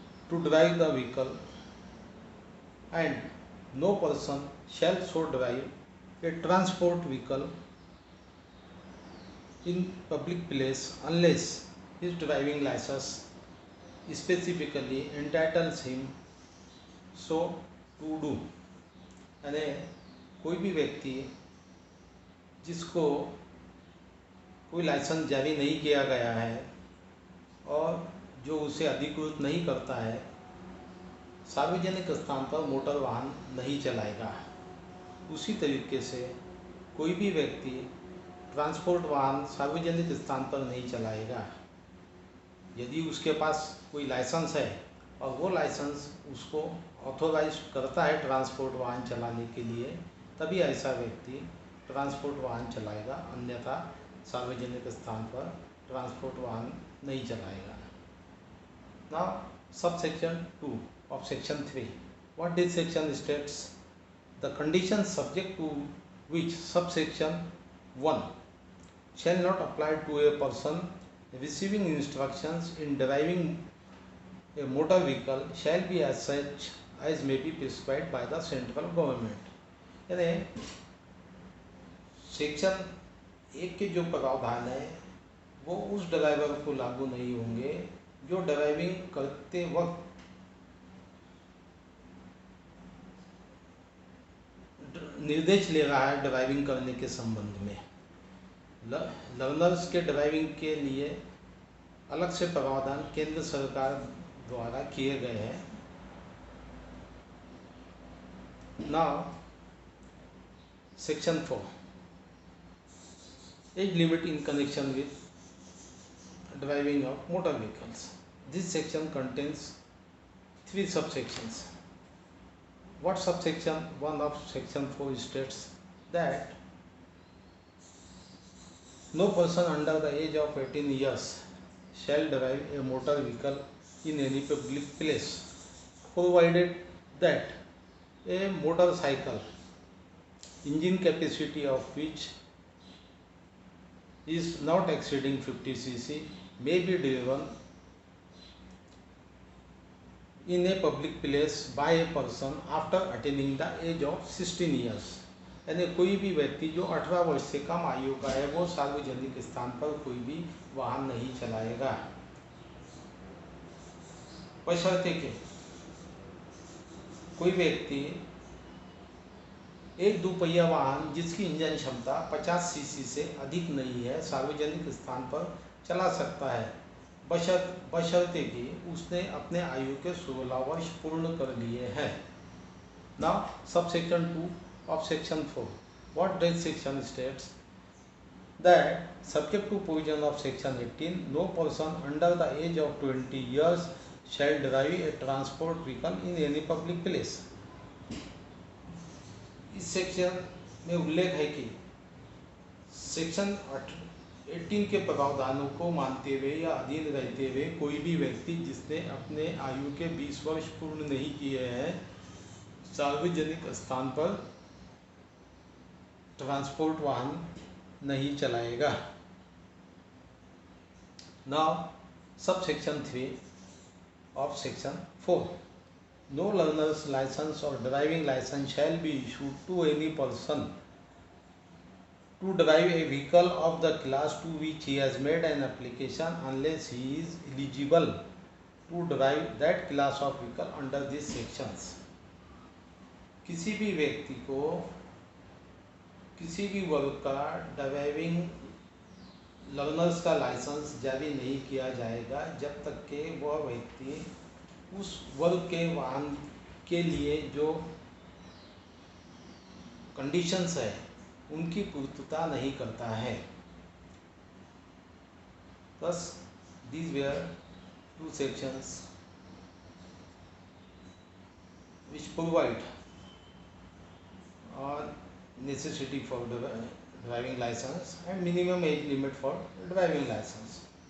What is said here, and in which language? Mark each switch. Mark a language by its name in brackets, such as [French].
[English] to drive the vehicle, and no person shall so drive a transport vehicle in public place unless his driving license specifically entitles him so to do. [Hindi] यानी कोई भी व्यक्ति जिसको कोई licence जारी नहीं किया गया है और जो उसे अधिकृत नहीं करता है, सार्वजनिक स्थान पर मोटर वाहन नहीं चलाएगा। उसी तरीके से कोई भी व्यक्ति ट्रांसपोर्ट वाहन सार्वजनिक स्थान पर नहीं चलाएगा। यदि उसके पास कोई लाइसेंस है और वो लाइसेंस उसको ऑथोराइज करता है ट्रांसपोर्ट वाहन चलाने के लिए, तभी ऐसा व्यक्ति ट्रांसपोर्ट वाहन चलाएगा, अन्यथा सार्वजनिक स्थान पर ट्रांसपोर्ट वाहन नहीं चलाएगा। [English] Now subsection 2 of section 3. What this section states? The conditions subject to which subsection 1 shall not apply to a person receiving instructions in driving a motor vehicle shall be as such as may be prescribed by the central government. [Hindi] यानी section 1 के जो प्रावधान है वो उस driver को लागू नहीं होंगे जो ड्राइविंग करते वक्त निर्देश ले रहा है ड्राइविंग करने के संबंध में। लर्नर्स के ड्राइविंग के लिए अलग से प्रावधान केंद्र सरकार द्वारा किए गए हैं। [English] Now section 4, age limit in connection with driving of motor vehicles. This section contains 3 subsections. What subsection 1 of section 4 states that no person under the age of 18 years shall drive a motor vehicle in any public place, provided that a motorcycle engine capacity of which is not exceeding 50 cc may be driven in a public place by a person after attaining the age of 16 years. [Hindi] यानी कोई भी व्यक्ति जो 18 वर्ष से कम आयु का है वो सार्वजनिक स्थान पर कोई भी वाहन नहीं चलाएगा, बशर्ते कि कोई व्यक्ति एक दोपहिया वाहन जिसकी इंजन क्षमता 50 सीसी से अधिक नहीं है सार्वजनिक स्थान पर चला सकता है, बशर्ते कि उसने अपने आयु के 16 वर्ष पूर्ण कर लिए हैं. [English] Now subsection 2 of section 4. What this section states? That subject to provision of section 18, no person under the age of 20 years shall drive a transport vehicle in any public place. [Hindi] इस सेक्शन में उल्लेख है कि section 18 के प्रावधानों को मानते हुए या अधीन रहते हुए कोई भी व्यक्ति जिसने अपने आयु के 20 वर्ष पूर्ण नहीं किए हैं सार्वजनिक स्थान पर ट्रांसपोर्ट वाहन नहीं चलाएगा. Now [English] Subsection 3 of Section 4. No learner's license or driving license shall be issued to any person to drive a vehicle of the class to which he has made an application unless he is eligible to drive that class of vehicle under these sections. [Hindi] किसी भी व्यक्ति को किसी भी वर्ग का driving learners का licence जारी नहीं किया जाएगा जब तक कि वह व्यक्ति उस वर्ग के वाहन के लिए जो कंडीशंस है उनकी पूर्तता नहीं करता है. [English] Thus, these were two sections which provide necessity for driving license and minimum age limit for driving license.